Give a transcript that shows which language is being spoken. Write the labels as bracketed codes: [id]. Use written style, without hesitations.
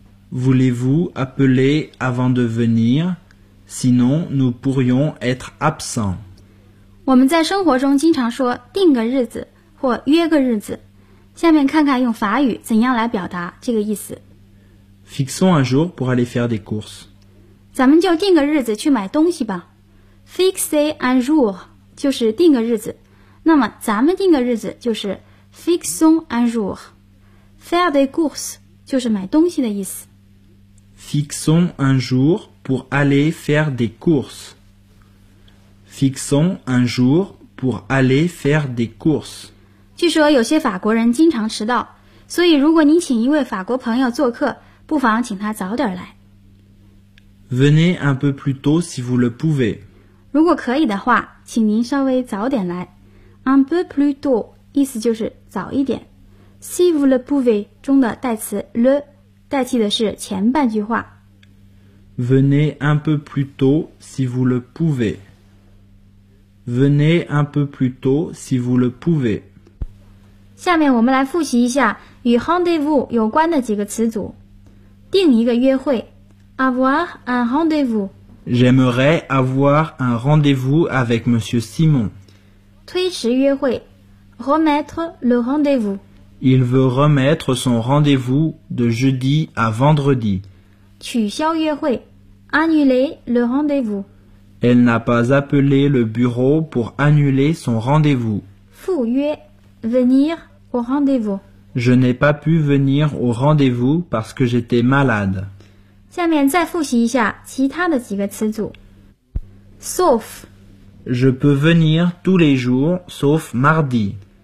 [fr] Voulez-vous appeler avant de venir? Sinon, nous pourrions être absents. [zh] 我们在生活中经常说定个日子或约个日子。下面看看用法语怎样来表达这个意思。 [fr] Fixons un jour pour aller faire des courses. [zh] 咱们就定个日子去买东西吧。 [fr] Fixer un jour [zh] 就是定个日子，那么咱们定个日子就是 [fr] fixons un jour. Faire des courses [zh] 就是买东西的意思。 [fr] Fixons un jour pour aller faire des courses. Fixons un jour pour aller faire des courses. [zh] 据说有些法国人经常迟到，所以如果您请一位法国朋友做客，不妨请他早点来。 [fr] Venez un peu plus tôt si vous le pouvez. [zh] 如果可以的话，请您稍微早点来。 [fr] Un peu plus tôt [zh] 意思就是早一点。 [fr] Si vous le pouvez [zh] 中的代词 le 代替的是前半句话。 [fr] Venez un peu plus tôt si vous le pouvez. Venez un peu plus tôt si vous le pouvez. [zh] 下面我们来复习一下与 rendez-vous 有关的几个词组。定一个约会 ， [fr] avoir un rendez-vous。 J'aimerais avoir un rendez-vous avec Monsieur Simon. [zh] 推迟约会 [fr] remettre le rendez-vous. Il veut remettre son rendez-vous de jeudi à vendredi. [zh] 取消约会 [fr] annuler le rendez-vous. Elle n'a pas appelé le bureau pour annuler son rendez-vous. [zh] 赴约 [fr] venir au rendez-vous. Je n'ai pas pu venir au rendez-vous parce que j'étais malade. [zh] 下面再复习一下其他的几个词组。 [fr] Sauf Je peux venir tous les jours sauf mardi.